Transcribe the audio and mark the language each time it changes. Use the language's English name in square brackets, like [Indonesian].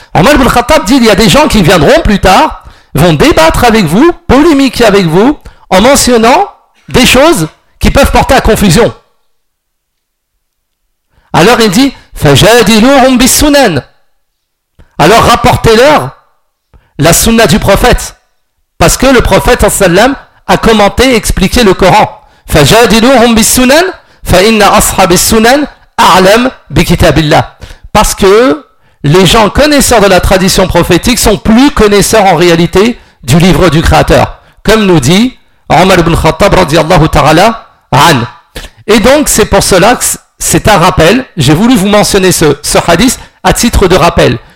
[French] Omar ibn Khattab dit, il y a des gens qui viendront plus tard, vont débattre avec vous, polémiquer avec vous, en mentionnant des choses qui peuvent porter à confusion. Alors il dit, [Arabic] فَجَادِلُوهُمْ بِالسُّنَنِ [French] Alors rapportez-leur la sunna du prophète, parce que le prophète sallam a commenté et expliqué le Coran. [Arabic] فَجَادِلُوهُمْ بِالسُّنَنِ فَإِنَّ أَصْحَابِ السُّنَنِ A'lam bi kitabillah. [French] Parce que les gens connaisseurs de la tradition prophétique sont plus connaisseurs en réalité du livre du Créateur. Comme nous dit Omar ibn Khattab [Arabic] radiallahu ta'ala an. [French] Et donc c'est pour cela que c'est un rappel. J'ai voulu vous mentionner ce hadith à titre de rappel.